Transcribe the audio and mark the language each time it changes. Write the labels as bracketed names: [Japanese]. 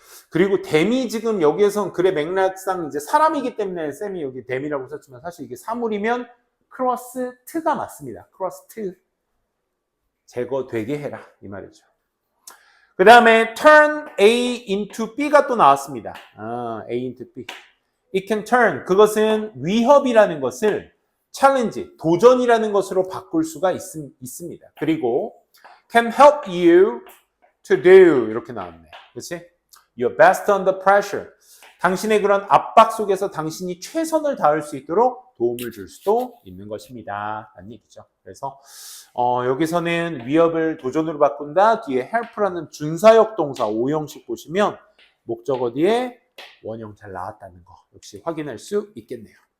[Korean] 그리고 them이 지금 여기에선 글의 맥락상 이제 사람이기 때문에 쌤이 여기 them이라고 썼지만 사실 이게 사물이면 크로스 트가 맞습니다. 크로스 트 제거되게 해라 이 말이죠. 그 다음에 turn A into B가 또 나왔습니다. [English] A into B. It can turn [Korean] 그것은 위협이라는 것을 challenge, 도전이라는 것으로 바꿀 수가 있습니다. [English] 그리고 can help you to do [Korean] 이렇게 나왔네. 그렇지? [English] Your best under pressure. [Korean] 당신의 그런 압박 속에서 당신이 최선을 다할 수 있도록 도움을 줄 수도 있는 것입니다. 라는 얘기죠. 그래서 여기서는 위협을 도전으로 바꾼다. 뒤에 help라는 준사역 동사 5형식 보시면 목적어 뒤에 원형 잘 나왔다는 거 역시 확인할 수 있겠네요.